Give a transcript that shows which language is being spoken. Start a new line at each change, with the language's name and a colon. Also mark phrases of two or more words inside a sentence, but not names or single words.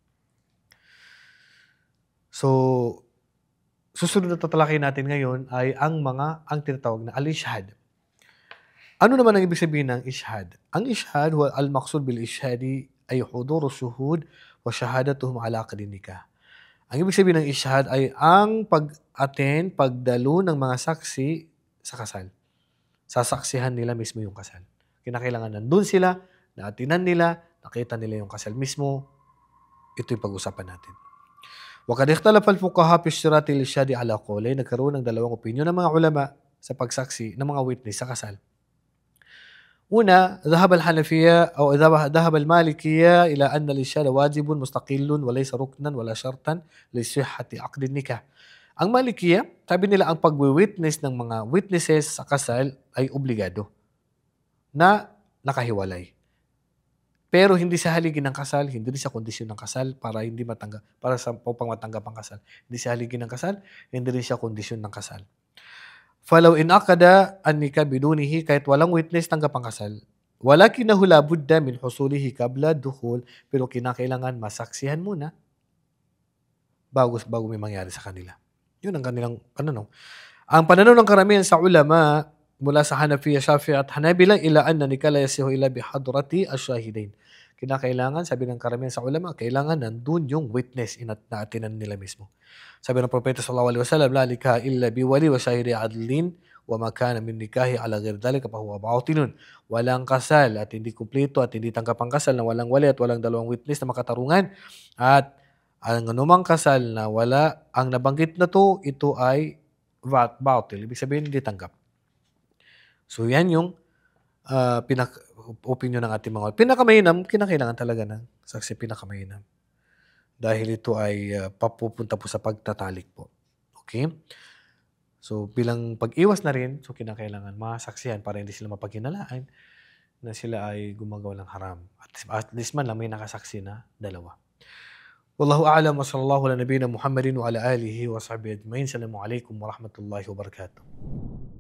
Filipino: So, susunod na tatalakayin natin ngayon ay ang tinatawag na al-ishhad. Ano naman ang ibig sabihin ng ishhad?
Arabic: Ang ishhad, هو المقصود بالإشهاد أي حضور شهود وشهادتهم على عقد نكاح.
Filipino: Ang ibig sabihin ng ishhad ay ang pag-attend, pagdalo ng mga saksi sa kasal. Sasaksihan nila mismo yung kasal. Kinakailangan nandun sila, naatinan nila, nakita nila yung kasal mismo. Ito yung pag-usapan natin.
Arabic: وقد اختلف الفقهاء في اشتراط الإشهاد على قولين.
Filipino: Nagkaroon ng dalawang opinyon ng mga ulama sa pagsaksi ng mga witness sa kasal. Una,
Arabic: ذهب الحنفية أو ذهب المالكية إلى أن الإشهاد واجب مستقل وليس ركنا ولا شرطا لصحة عقد النكاح.
Filipino: Ang Malikiya, sabi nila ang pagwi-witness ng mga witnesses sa kasal ay obligado na nakahiwalay. Pero hindi sa haligi ng kasal, hindi sa kondisyon ng kasal para upang matanggap ang kasal. Hindi sa haligi ng kasal, hindi rin siya kondisyon ng kasal.
Arabic: فلو انعقد النكاح بدونه,
Filipino: kahit walang witness tanggap ang kasal.
Arabic: ولكنه لا بد من حصوله قبل دخول,
Filipino: pero kinakailangan masaksihan muna bago may mangyari sa kanila. Yun ang kanilang pananaw. Ang pananaw ng karamihan sa ulama mula sa Hanafiyya, Shafi'i at Hanabila
Arabic: إلى أن نكاح لا يصح إلا بحضرة الشاهدين.
Filipino: Kinakailangan, sabi ng karamihan sa ulama, kailangan nandun yung witness na atinan nila mismo. Sabi ng Propeta
Arabic: صلى الله عليه وسلم لا نكاح إلا بولي وشاهدي عدل وما كان من نكاح على غير ذلك فهو باطل.
Filipino: Walang kasal at hindi kumpleto at hindi tanggap ang kasal na walang wali at walang dalawang witness na makatarungan. At ang anumang kasal na wala ang nabanggit na to, ito ay batil. Ibig sabihin, hindi tanggap. So yan yung opinion ng ating mga pinakamainam, kinakailangan talaga ng saksi pinakamainam. Dahil ito ay papupunta po sa pagtatalik po. Okay? So bilang pag-iwas na rin, so kinakailangan masaksihan para hindi sila mapaghinalaan na sila ay gumagawa ng haram.
English: At least
Filipino: man lang may nakasaksi na dalawa.
Arabic: والله أعلم وصلى الله على نبينا محمد وعلى آله وصحبه أجمعين. السلام عليكم ورحمة الله وبركاته.